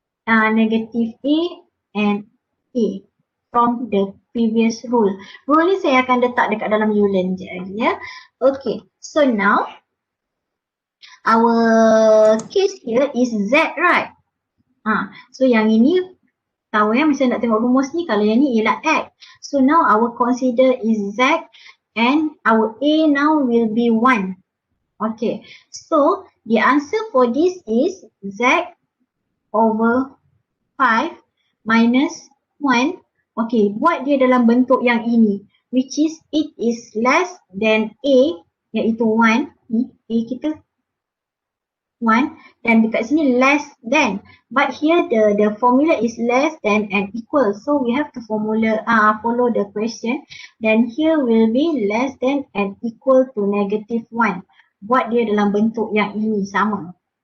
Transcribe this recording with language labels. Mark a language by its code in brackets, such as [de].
[en] Negative A and A from the previous rule. [ms] Rule ni saya akan letak dekat dalam Ulen je lagi ya. [en] Okay, so now our case here is Z, right? [ms] So yang ini tahu ya, misalnya nak tengok rumus ni, kalau yang ni ialah X. [en] So now our consider is Z and our A now will be 1. Okay, so the answer for this is Z over 5 minus 1. [ms] Okay, buat dia dalam bentuk yang ini, [en] which is it is less than A, [ms] iaitu 1. Ni A kita 1 dan dekat sini [en] less than, but here the formula is less than and equal, so we have to follow the question. Then here will be less than and equal to negative 1. [ms] Buat dia dalam bentuk yang ini sama.